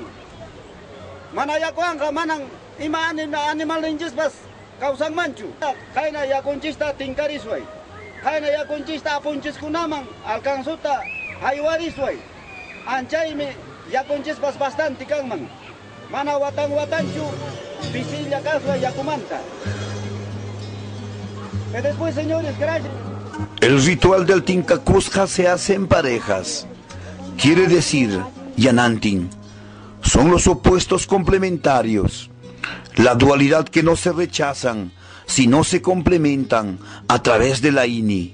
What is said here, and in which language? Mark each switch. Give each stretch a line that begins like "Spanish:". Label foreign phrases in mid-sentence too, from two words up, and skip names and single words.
Quechua: Mana yakuanqa manam ima animalninchispas kawsanmanchu. Qayna yakunchista tinkarisway. Qayna yakunchista apunchiskunaman alcanzuta haywarisway. Anchaymi yakunchispas bastante kanman. Mana watanchu pisilla kaswa yakumanta.
Spanish: Y después, señores, gracias. El ritual del Tincacusca se hace en parejas. Quiere decir, Yanantin, son los opuestos complementarios. La dualidad que no se rechazan, sino se complementan a través de la INI.